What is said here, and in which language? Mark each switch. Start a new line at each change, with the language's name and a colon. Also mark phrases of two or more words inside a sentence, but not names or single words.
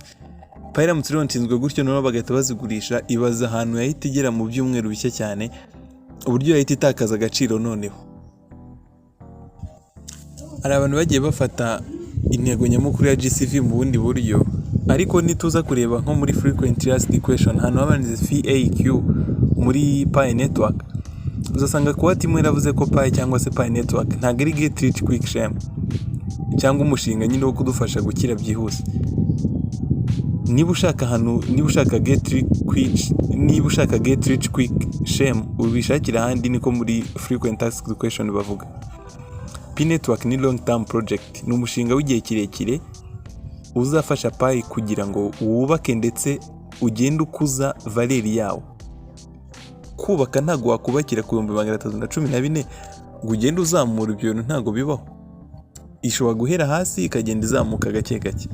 Kinyarwanda: Pi iramutse ilaunchinzwe gutyo noneho bagahita bazigurisha, ibaza ahantu yahita igera mu byumweru bike cyane, uburyo yahita itakaza agaciro. Noneho hari abantu bagiye bafata intego nyamukuru ya GCV mu bundi buryo, ariko nituza kureba nko muri
English: frequent asked question,
Kinyarwanda: hano habanize FAQ muri Pi network, uzasanga ko imwe iravuze ko Pi cyangwa se Pi network ntago ari
English: get rich quick scheme
Kinyarwanda: cyangwa umushinga nyine wo kudufasha gukira byihuse. Niba ushaka
English: get rich quick scheme,
Kinyarwanda: ubishakira ahandi, niko muri
English: frequent asked question
Kinyarwanda: bavuga. Pi network ni
English: long term project,
Kinyarwanda: ni umushinga w'igihe kirekire uzafasha Pi kugira ngo wubake ndetse ugende ukuza valeur yawo. Kubaka ntago wakubakira ku 314 ngo ugende uzamura, ibyo bintu ntago bibaho. Ishobora guhera hasi ikagenda izamuka gake gake.